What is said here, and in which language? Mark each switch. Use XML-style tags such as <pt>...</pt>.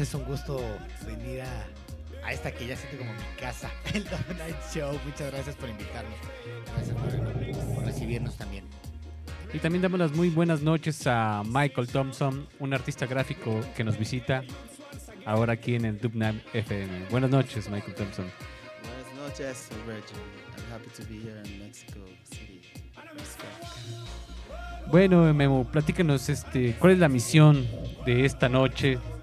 <es>Es un gusto venir a esta que ya siento como mi casa, el Dog Night Show. Muchas gracias por invitarnos. Gracias por recibirnos también. Y también damos las muy buenas noches a Michael Thompson, un artista gráfico que nos visita ahora aquí en el Dubnab FM. Buenas noches, Michael Thompson. Buenas noches, Reggie.</es> <en>I'm happy to be here in Mexico City.</en> <es>Bueno, Memo, platícanos, ¿cuál es la misión de esta noche?</es>